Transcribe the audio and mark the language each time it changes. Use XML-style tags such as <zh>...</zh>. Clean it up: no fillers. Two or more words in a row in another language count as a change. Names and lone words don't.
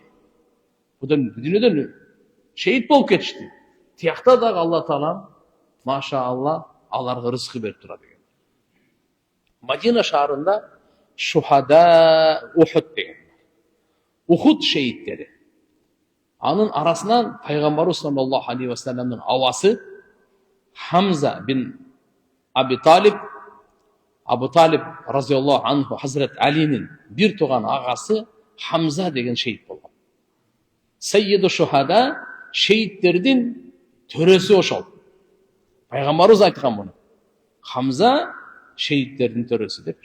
<ky>Будун дүнүйдөн шейит болуп кетишти. Тиякта дагы Алла Таала</ky> <ar>ما شاء الله</ar> <ky>аларга рызкы берип турат экен. Мадина шаарында</ky> <ar>شهداء أحد</ar> <ky>деген. Ухуд шейиттери. Анын арасынан пайгамбарыбыз</ky> <ar>صلى الله عليه وسلم</ar> <ky>авасы Хамза бин Абу Талиб</ky> <ar>رضي الله عنه</ar> <ky>Хазрат Алинин бир туган агасы Хамза деген шейит болгон.</ky> <ar>سيد الشهداء</ar> <ky>шейиттердин төрөсү ошол. Пайгамбарыбыз айткан муну. Хамза шейиттердин төрөсү депчи.</ky>